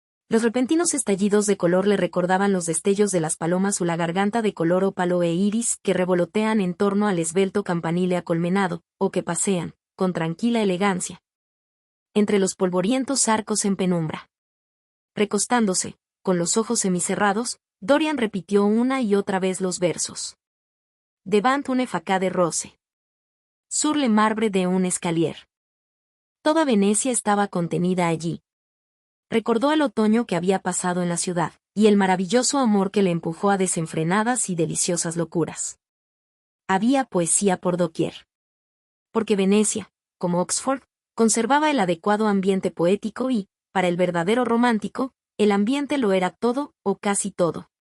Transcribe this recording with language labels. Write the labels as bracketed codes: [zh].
[es] Los repentinos estallidos de color le recordaban los destellos de las palomas o la garganta de color ópalo e iris que revolotean en torno al esbelto campanile acolmenado, o que pasean, con tranquila elegancia, entre los polvorientos arcos en penumbra. Recostándose, con los ojos semicerrados, Dorian repitió una y otra vez los versos. [fr] Devant une facade rose. Sur le marbre de un escalier. [es] Toda Venecia estaba contenida allí. Recordó el otoño que había pasado en la ciudad, y el maravilloso amor que le empujó a desenfrenadas y deliciosas locuras. Había poesía por doquier. Porque Venecia, como Oxford, conservaba el adecuado ambiente poético y, para el verdadero romántico, el ambiente lo era todo, o casi todo.